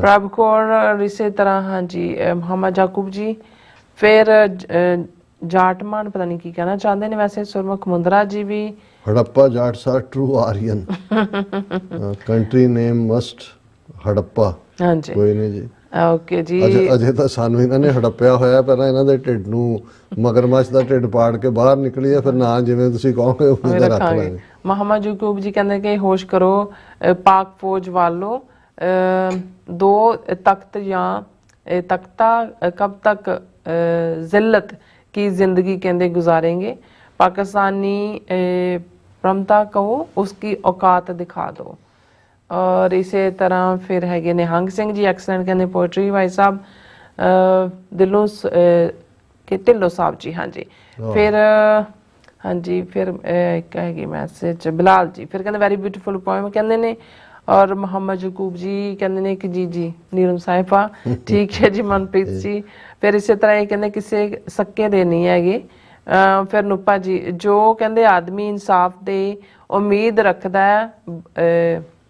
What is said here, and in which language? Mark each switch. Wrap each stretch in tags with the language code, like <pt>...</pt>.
<hi>प्रभ कौर और इसी तरह हाँ जी मोहम्मद याकूब जी, फिर जाटमान पता नहीं की कहना चाहते हैं वैसे, सुरमुख मुंद्रा जी भी,</hi> <en>Harappa Jats are true Aryan, country name must Harappa.</en> <hi>हाँ जी कोई नहीं जी ओके जी।</hi> <pa>ਅਜੇ ਤਾਂ ਸਾਨੂੰ ਇਹਨਾਂ ਨੇ ਹੜੱਪਿਆ ਹੋਇਆ, ਪਹਿਲਾਂ ਇਹਨਾਂ ਦੇ ਢਿੱਡ ਨੂੰ ਮਗਰਮੱਛ ਦਾ ਢਿੱਡ ਪਾੜ ਕੇ ਬਾਹਰ ਨਿਕਲੀ ਹੈ, ਫਿਰ ਨਾ ਜਿਵੇਂ ਤੁਸੀਂ ਕਹੋਗੇ ਉਵੇਂ ਦਾ ਰੱਖ ਲਾਂਗੇ।</pa> <hi>मोहम्मद याकूब जी कहते कि होश करो पाक फौज वालों, दो तख्त या तख्ता कब तक जिल्लत की जिंदगी कहते गुजारेंगे, पाकिस्तानी प्रमता को उसकी औकात दिखा दो।</hi> <pa>ਔਰ ਇਸੇ ਤਰ੍ਹਾਂ ਫਿਰ ਹੈਗੇ ਨਿਹੰਗ ਸਿੰਘ ਜੀ ਐਕਸਲੈਂਟ ਕਹਿੰਦੇ ਪੋਇਟਰੀ ਭਾਈ ਸਾਹਿਬ ਦਿਲੋਂ ਕਿ ਢਿੱਲੋਂ ਸਾਹਿਬ ਜੀ ਹਾਂਜੀ ਫਿਰ ਹਾਂਜੀ ਫਿਰ ਇੱਕ ਹੈਗੀ ਮੈਸੇਜ ਬਿਲਾਲ ਜੀ ਫਿਰ ਕਹਿੰਦੇ</pa> <en>very beautiful poem</en> <pa>ਕਹਿੰਦੇ ਨੇ ਔਰ ਮੁਹੰਮਦ ਯਕੂਬ ਜੀ ਕਹਿੰਦੇ ਨੇ ਕਿ ਜੀ ਨੀਰਮ ਸਾਹਿਬਾ ਠੀਕ ਹੈ ਜੀ ਮਨਪ੍ਰੀਤ ਜੀ ਫਿਰ ਇਸੇ ਤਰ੍ਹਾਂ ਇਹ ਕਹਿੰਦੇ ਕਿਸੇ ਸੱਕੇ ਦੇ ਨਹੀਂ ਹੈਗੇ ਫਿਰ ਨੂਪਾ ਜੀ ਜੋ ਕਹਿੰਦੇ ਆਦਮੀ ਇਨਸਾਫ ਦੇ ਉਮੀਦ ਰੱਖਦਾ ਹੈ</pa>